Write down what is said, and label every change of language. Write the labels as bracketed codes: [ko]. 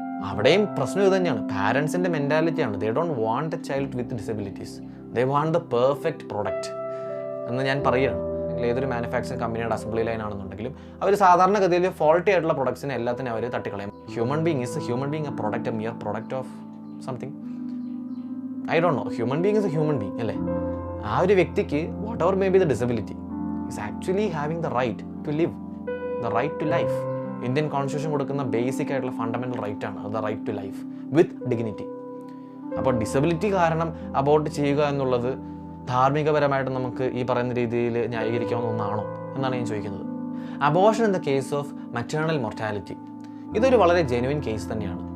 [ml] അവിടെയും പ്രശ്നം ഇത് തന്നെയാണ്. പാരൻസിൻ്റെ മെൻറ്റാലിറ്റിയാണ്. [en] they don't want a child with disabilities, they want the perfect product [ml] എന്ന് ഞാൻ പറയുകയാണ്. ഏതൊരു മാനുഫാക്ചറിങ് കമ്പനിയുടെ അസംബ്ലി ലൈൻ ആണെന്നുണ്ടെങ്കിലും അവർ സാധാരണഗതിയിൽ ഫോൾട്ടി ആയിട്ടുള്ള പ്രൊഡക്ട്സിനെ എല്ലാത്തിനും അവർ തട്ടിക്കളയും. [en] Human being a product, a mere product of something. I don't know. Human being is a human being അല്ലേ? [ml] ആ ഒരു വ്യക്തിക്ക് [en] Whatever may be the disability is actually having the right to live, the right to life. Indian constitution കൊടുക്കുന്ന basic ആയിട്ടുള്ള fundamental right ആണ് the right to life with dignity. [ml] അപ്പോൾ disability കാരണം abort ചെയ്യുക എന്നുള്ളത് ധാർമ്മികപരമായിട്ട് നമുക്ക് ഈ പറയുന്ന രീതിയിൽ ന്യായീകരിക്കാവുന്ന ഒന്നാണോ എന്നാണ് ഞാൻ ചോദിക്കുന്നത്. [en] abortion in the case of maternal mortality, [ml] ഇതൊരു വളരെ ജെനുവിൻ കേസ് തന്നെയാണ്.